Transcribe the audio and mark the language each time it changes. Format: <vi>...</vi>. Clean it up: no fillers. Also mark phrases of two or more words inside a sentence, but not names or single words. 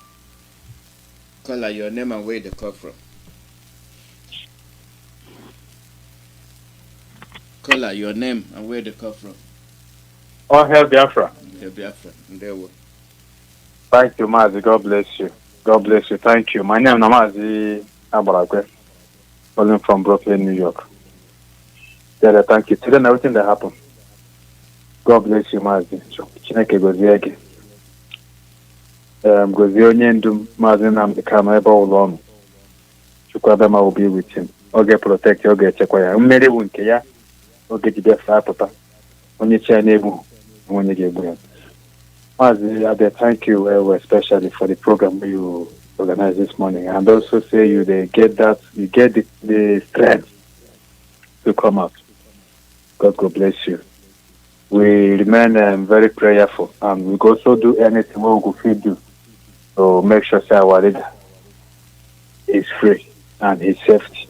<en>Call out your name and where they come from. Call out your name and where they come from. Oh, Hail Biafra. Hail Biafra. There we. Thank you, Mazi. God bless you. God bless you. Thank you. My name is Mazi Nnamdi, calling from Brooklyn, New York. Yeah, thank you. Today, everything that happened. God bless you,</en> <ig>Mazi. Chineke gozie gị. Gozie onye ndu Mazi Nnamdi Kanu ebe ụlọ ọnụ.</ig> <en>Chukwuemeka will be with him.</en> <ig>Ọ ga-protect ya, ọ ga-echekwa ya. Mmeri bụ nke ya. Ọ ga-ejide fa apụta. Onye chi ya na-egbu, onye ga-egbu ya.</ig> <en>Mazi, I thank you especially for the program you organized this morning, and also say you get the strength to come out. God bless you. We remain very prayerful, and we also do anything we could do to make sure that our leader is free and is safety.</en>